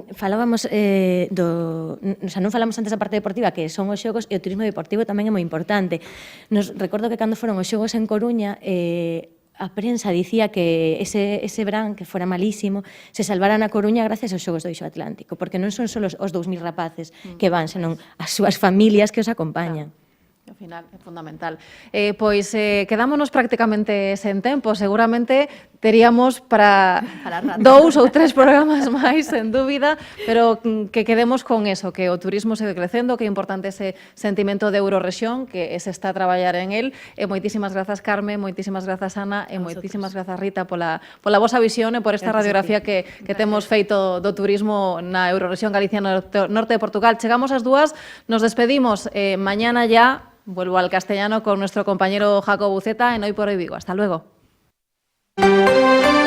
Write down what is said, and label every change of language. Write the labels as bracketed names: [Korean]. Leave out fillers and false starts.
[Galician] Falábamos o sea, non falamos antes da parte deportiva, que son os xogos, e o turismo deportivo tamén é moi importante. Recordo que cando foron os xogos en Coruña, a prensa dicía que ese verán, que fora malísimo, se salvara na Coruña gracias aos xogos do Eixo Atlántico, porque non son só os 2.000 rapaces que van, senón as súas familias que os acompañan. Ao final é fundamental. Pois quedámonos prácticamente sen tempo. Seguramente teríamos para 2 ou 3 programas máis, sen dúbida, pero que quedemos con eso, que o turismo segue crecendo, que é importante ese sentimento de Eurorrexión, que se está a traballar en el. E moitísimas grazas, Carme, moitísimas grazas, Ana, e moitísimas grazas, Rita, pola vosa visión e por esta radiografía que temos feito do turismo na Eurorrexión Galicia Norte de Portugal. Chegamos ás 2, nos despedimos. [Spanish] Mañana ya vuelvo al castellano con nuestro compañero Jacob Buceta en Hoy por Hoy Vigo. Hasta luego.